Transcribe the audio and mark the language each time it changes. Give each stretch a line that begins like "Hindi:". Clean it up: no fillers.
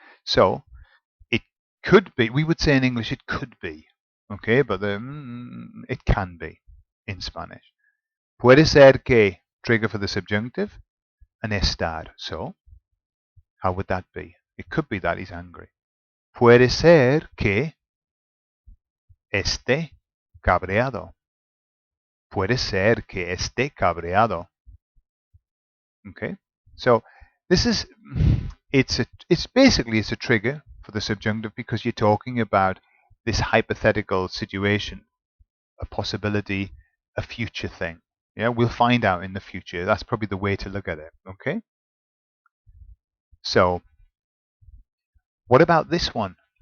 English: So it could be, we would say in English, it could be. Okay, but it can be in Spanish.
Spanish: Puede ser que,
English: trigger for the subjunctive, and estar. So, how would that be? It could be that he's angry.
Spanish: Puede ser que esté cabreado. Puede ser que esté cabreado.
English: Okay, so this is it's basically a trigger for the subjunctive because you're talking about this hypothetical situation, a possibility, a future thing. Yeah, we'll find out in the future. That's probably the way to look at it. Okay, so what about this one?